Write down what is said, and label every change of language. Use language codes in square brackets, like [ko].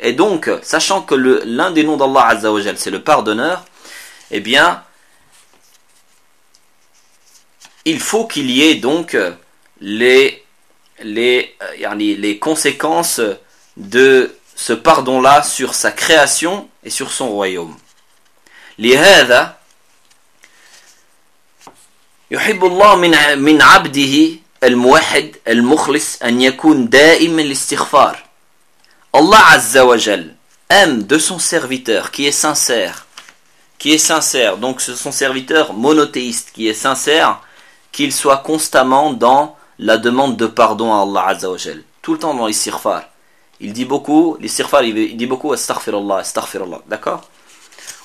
[fr] Et donc, sachant que l'un des noms d'Allah azza wa jalla, c'est le pardonneur, eh bien il faut qu'il y ait donc les conséquences de ce pardon-là sur sa création et sur son royaume. [ar] لهذا يحب الله من عبده الموحد المخلص أن يكون دائما الاستغفار. [fr] Allah عز وجل aime de son serviteur qui est sincère, donc c'est son serviteur monothéiste qui est sincère, qu'il soit constamment dans la demande de pardon à Allah عز وجل, tout le temps dans l'istighfar. Il dit beaucoup, l'istighfar, il dit beaucoup astaghfirullah, d'accord ?